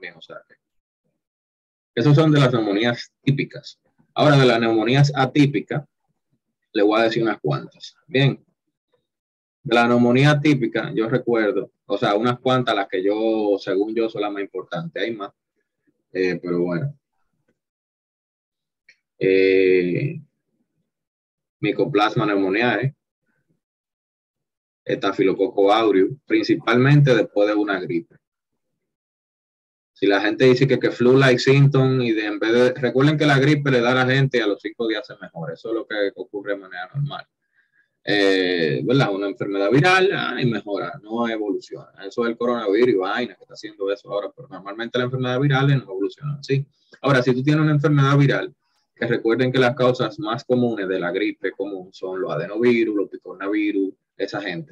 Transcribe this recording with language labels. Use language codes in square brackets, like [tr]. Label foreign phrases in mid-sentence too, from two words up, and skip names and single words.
[es] O sea, que esos son de las neumonías típicas. Ahora, de las neumonías atípicas, le voy a decir unas cuantas. Bien, de la neumonía típica, yo recuerdo, o sea, unas cuantas, las que yo, según yo, son las más importantes. Hay más, pero bueno. Mycoplasma pneumoniae, Staphylococcus aureus, principalmente después de una gripe. Si la gente dice que [en] flu-like symptom [es] y en vez de, recuerden que la gripe le da a la gente y a los 5 días se mejora. Eso es lo que ocurre de manera normal. ¿Verdad? Una enfermedad viral y mejora, no evoluciona. Eso es el coronavirus y vaina que está haciendo eso ahora, pero normalmente las enfermedades virales no evolucionan así. Ahora, si tú tienes una enfermedad viral, que recuerden que las causas más comunes de la gripe común son los adenovirus, los picornavirus, esa gente.